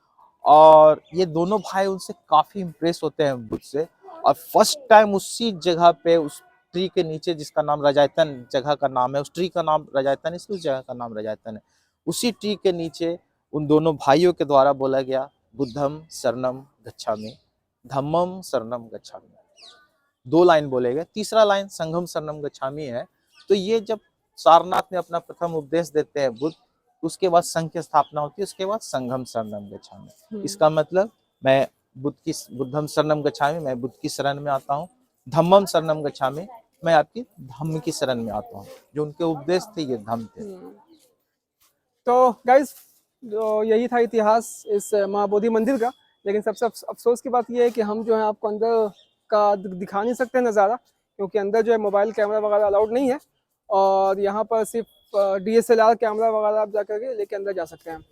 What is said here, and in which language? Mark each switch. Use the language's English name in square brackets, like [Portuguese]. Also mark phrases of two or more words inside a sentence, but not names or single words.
[Hindi] और ये दोनों भाई उनसे काफी इंप्रेस होते हैं बुद्ध से, और [English] first time [Hindi] उसी जगह पे उस ट्री के नीचे, जिसका नाम रजायतन जगह का नाम है, उस ट्री का नाम रजायतन, इसलिए उस जगह का नाम रजायतन है, उसी ट्री के नीचे उन दोनों भाइयों के द्वारा बोला गया [Pali] बुद्धम शरणम गच्छामि, धम्मम शरणम गच्छामि। [Hindi] 2 लाइन बोले गए, तीसरा लाइन [Pali] संघम शरणम गच्छामि [Hindi] है। तो ये जब सारनाथ में अपना प्रथम उपदेश देते हैं बुद्ध, उसके बाद संघ की स्थापना होती है, उसके बाद [Pali] संघम शरणम गच्छामि। [Hindi] इसका मतलब मैं [Pali] बुद्धम शरणम गच्छामि, [Hindi] मैं बुद्ध की शरण में आता हूँ। [Pali] धम्मम शरणम गच्छामि, [Hindi] मैं आपकी धम्म की शरण में आता हूँ। जो उनके उपदेश थे ये धम्म थे। तो गाइस, जो यही था इतिहास इस महाबोधि मंदिर का। लेकिन सबसे अफसोस की बात यह है कि हम जो है आपको अंदर का दिखा नहीं सकते नज़ारा, क्योंकि अंदर जो है [English] mobile camera [Hindi] वगैरह अलाउड नहीं है, और यहाँ पर सिर्फ [English] DSLR camera [Hindi] वगैरह आप जा करके लेके अंदर जा सकते हैं।